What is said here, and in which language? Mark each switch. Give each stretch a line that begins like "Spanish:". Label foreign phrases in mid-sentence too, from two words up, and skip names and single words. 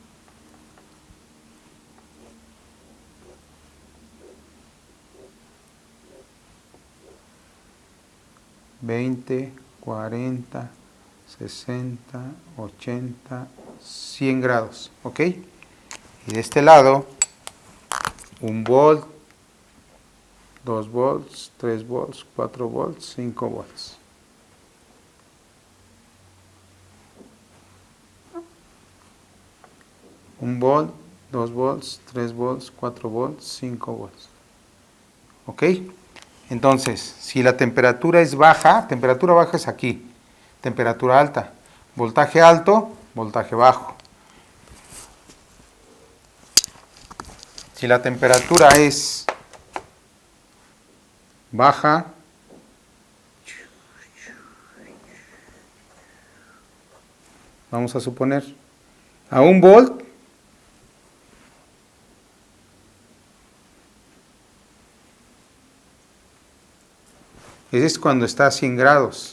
Spanish: 20, 40, 60, 80, 100 grados, ¿ok? Y de este lado, 1 volt, 2 volts, 3 volts, 4 volts, 5 volts. Un volt, 2 volts, 3 volts, 4 volts, 5 volts. ¿Ok? Entonces, si la temperatura es baja, temperatura baja es aquí, temperatura alta, voltaje alto, voltaje bajo. Si la temperatura es baja, vamos a suponer, a 1 volt, ese es cuando está a 100 grados.